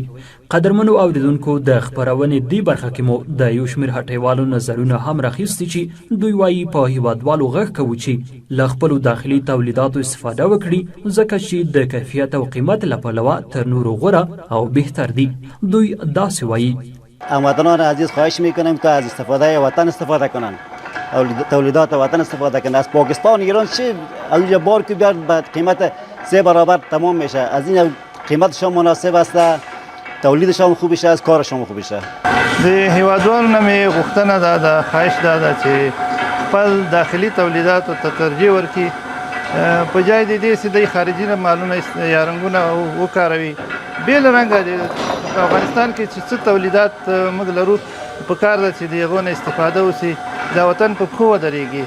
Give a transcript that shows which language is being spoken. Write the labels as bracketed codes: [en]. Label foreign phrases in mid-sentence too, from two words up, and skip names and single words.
[ps] قدرمنو اوریدونکو، د خپرونې دې برخه کې مو د یو شمېر هټیوالو نظرونه هم راخیستي چې دوی وایي په هیوادوالو غږ کوو چې له خپلو داخلي تولیداتو استفاده وکړي، ځکه چې د کیفیت او قیمت له پلوه تر نورو غوره او بهتر دي. دوی داسې وایي: [fa] هموطنان عزیز خواهش میکنیم که از استفاده وطن استفاده کنند، تولیدات وطن استفاده کنند. از پاکستان ایران چه اونجا بار که بیاد به قیمت 3 برابر تمام میشه. از این قیمتشان مناسب است، تولیدشان خوب شه، از کارشان خوب شه. [ps] د هیوادوالو نه مې غوښتنه دا ده، خواهش دا ده چې خپل داخلي تولیداتو ته ترجیح ورکړي، په جای د دې چې دوی خارجي مالونه یا رنګونه وکاروي. بې له رنګه په افغانستان کې چې څه تولیدات موږ لرو، په کار ده چې د هغو نه استفاده وشي، دا وطن په پښو ودرېږي.